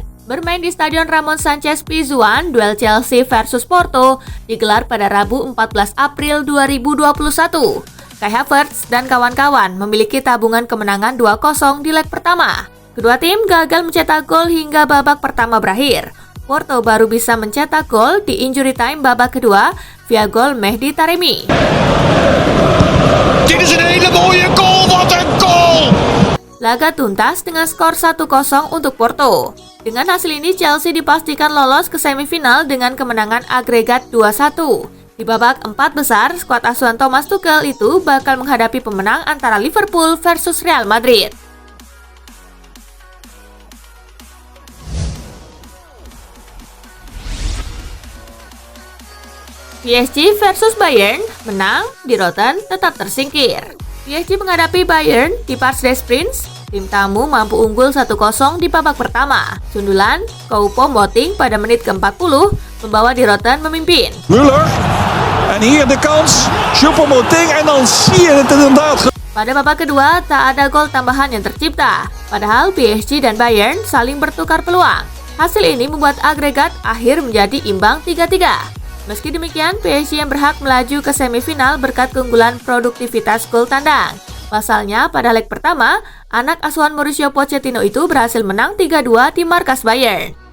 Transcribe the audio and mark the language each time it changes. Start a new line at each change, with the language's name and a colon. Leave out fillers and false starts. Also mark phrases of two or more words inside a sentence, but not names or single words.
Indonesian: Bermain di Stadion Ramon Sanchez Pizjuan, duel Chelsea versus Porto digelar pada Rabu 14 April 2021. Kai Havertz dan kawan-kawan memiliki tabungan kemenangan 2-0 di leg pertama. Kedua tim gagal mencetak gol hingga babak pertama berakhir. Porto baru bisa mencetak gol di
English: injury time
Indonesian: babak kedua via gol Mehdi Taremi.
Dutch: Dit is een hele mooie goal, wat een goal!
Indonesian: Laga tuntas dengan skor 1-0 untuk Porto. Dengan hasil ini Chelsea dipastikan lolos ke semifinal dengan kemenangan agregat 2-1. Di babak 4 besar, skuad asuhan Thomas Tuchel itu bakal menghadapi pemenang antara Liverpool versus Real Madrid. PSG versus Bayern, menang, di Rotten tetap tersingkir. PSG menghadapi Bayern di Parc des Princes. Tim tamu mampu unggul 1-0 di babak pertama. Sundulan Choupo-Moting pada menit ke-40 membawa di Rotten memimpin.
Dutch: Müller, en hier de kans, Choupo-Moting en dan zie je het inderdaad.
Indonesian: Pada babak kedua, tak ada gol tambahan yang tercipta. Padahal PSG dan Bayern saling bertukar peluang. Hasil ini membuat agregat akhir menjadi imbang 3-3. Meski demikian, PSG yang berhak melaju ke semifinal berkat keunggulan produktivitas gol tandang. Pasalnya, pada leg pertama, anak asuhan Mauricio Pochettino itu berhasil menang 3-2 di markas Bayern.